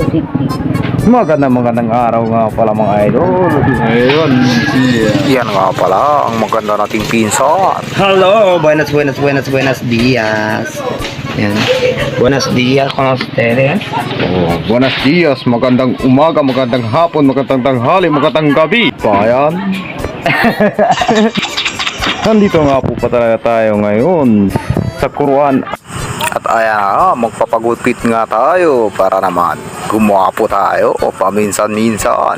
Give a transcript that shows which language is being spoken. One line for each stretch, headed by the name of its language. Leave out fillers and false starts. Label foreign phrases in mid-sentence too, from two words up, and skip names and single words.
Filipino: Magandang araw nga pala mga idol. Ngayon, yan nga pala ang maganda nating pinsan. Hello,
Spanish: buenos dias. Yan. Buenos dias con ustedes. Oh, buenos dias,
Filipino: magandang umaga, magandang hapon, magandang tanghali, magandang gabi. Bayan. Nandito nga po pa talaga tayo ngayon sa Kuruan. At ayan nga, magpapagupit nga tayo para naman gumwapo tayo o paminsan-minsan.